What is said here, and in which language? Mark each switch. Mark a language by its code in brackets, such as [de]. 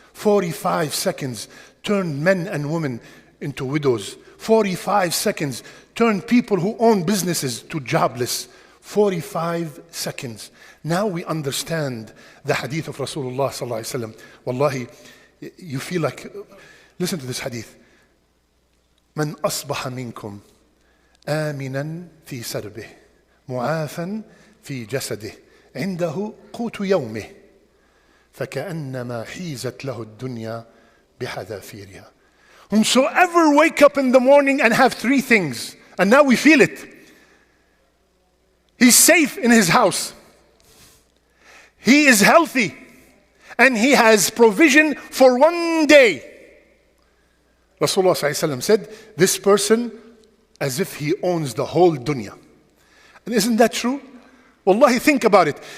[en] 45 seconds turn men and women into widows. 45 seconds turn people who own businesses to jobless. 45 seconds. Now we understand the hadith of Rasulullah sallallahu alaihi wasallam. Wallahi, you feel like, listen to this hadith. [ar] من أصبح منكم آمنا في سربه معافا في جسده عنده قوت يومه فكأنما حيزت له الدنيا بحذافيرها. [en] Whomsoever wake up in the morning and have three things, and now we feel it. He's safe in his house. He is healthy. And he has provision for one day. Rasulullah ﷺ said, this person as if he owns the whole dunya. And isn't that true? Wallahi, think about it.